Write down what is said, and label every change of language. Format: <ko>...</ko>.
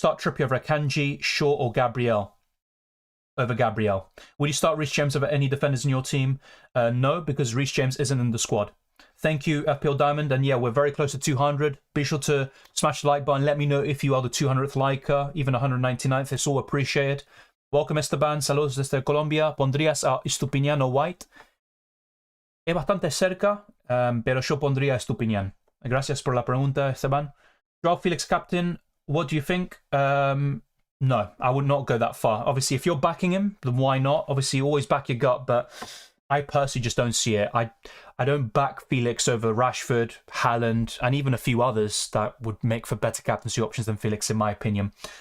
<en>Start Trippier over Akanji, Shaw or Gabriel over Gabriel. Would you start Reece James over any defenders in your team? No, because Reece James isn't in the squad. Thank you, FPL Diamond. And yeah, we're very close to 200. Be sure to smash the like button. Let me know if you are the 200th liker, even 199th. It's all appreciated. Welcome, Esteban.</en> <es>Saludos desde Colombia. ¿Pondrías a Estupiñán o White? Es bastante cerca, pero yo pondría a Estupiñán. Gracias por la pregunta, Esteban.</es> <en>Joao Felix captain, what do you think? No, I would not go that far. Obviously, if you're backing him, then why not? Obviously, always back your gut, but I personally just don't see it. I don't back Felix over Rashford, Haaland, and even a few others that would make for better captaincy options than Felix, in my opinion.</en>